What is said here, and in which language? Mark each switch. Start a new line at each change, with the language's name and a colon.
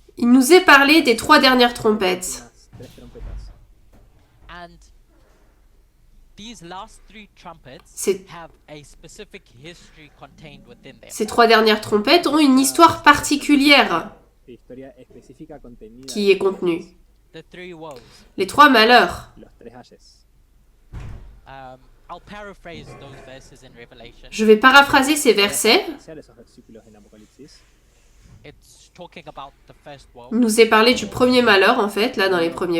French: il nous est parlé des 3 dernières trompettes.
Spanish: unas 3 trompetas.
English: And these last three trumpets
French: C'est-
English: have a specific history contained within them.
French: Ces 3 dernières trompettes ont une histoire particulière
Spanish: Historia específica contenida
French: qui est contenue.
English: The three woes.
French: Les 3 malheurs.
Spanish: los 3 ayes.
English: I'll paraphrase those verses in Revelation.
French: Je vais paraphraser ces versets.
Spanish: Hacia esos versículos en Apocalipsis,
English: It's talking about the first woe,
French: Il nous est parlé du premier malheur, en fait, là, dans les premiers